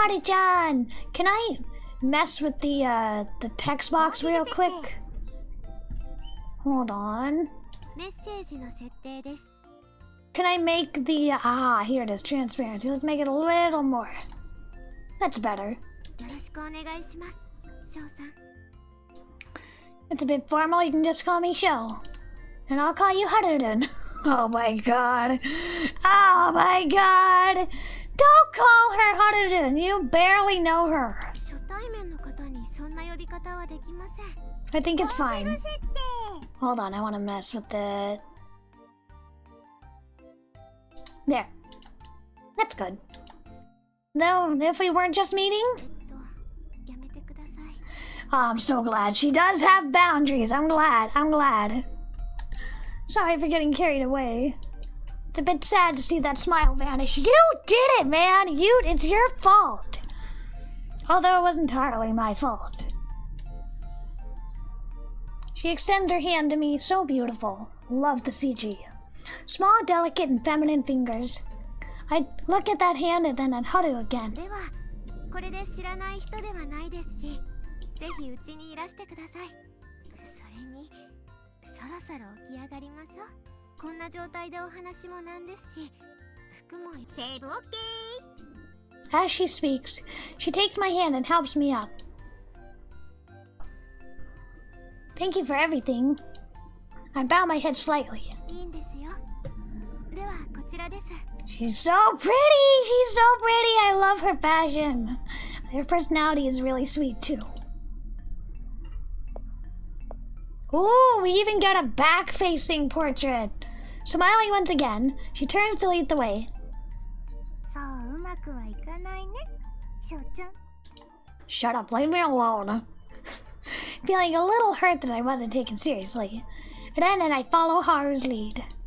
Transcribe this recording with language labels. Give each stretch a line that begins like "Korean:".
English: Haru-chan, can I mess with the text box real quick? Hold on.
Japanese: メッセージの設定です。
English: Can I make the here it is, transparency. Let's make it a little more. That's better.
Japanese: よろしくお願いします。翔さん。
English: It's a bit formal. You can just call me Sho. And I'll call you Haruden. Oh my god. Oh my god. Don't call her Haruden. You barely know her.
Japanese: 初対面の方にそんな呼び方はできません。
English: I think it's fine.
Japanese: 設定。
English: Hold on, I want to mess with it. There. That's good. Though, if we weren't just meeting...
Japanese: やめてください。
English: Oh, I'm so glad. She does have boundaries. I'm glad. Sorry for getting carried away. It's a bit sad to see that smile vanish. You did it, man! It's your fault. Although it wasn't entirely my fault. She extends her hand to me, so beautiful. Love the CG. Small, delicate, and feminine fingers. I look at that hand and then at Haru again.
Japanese: では、これで知らない人ではないですし、ぜひうちにいらしてください。それに、そろそろ起き上がりましょう。こんな状態でお話もなんですし、服もセーブ OK。
English: As she speaks, she takes my hand and helps me up. Thank you for everything. I bow my head slightly.
Japanese: いいんですよ。では、こちらです。
English: She's so pretty! She's so pretty! I love her fashion. Her personality is really sweet, too. Ooh, we even get a back-facing portrait. Smiling once again, she turns to lead the way.
Japanese: そううまくはいかないね、翔ちゃん。
English: Shut up, leave me alone. Feeling a little hurt that I wasn't taken seriously. And then I follow Haru's lead.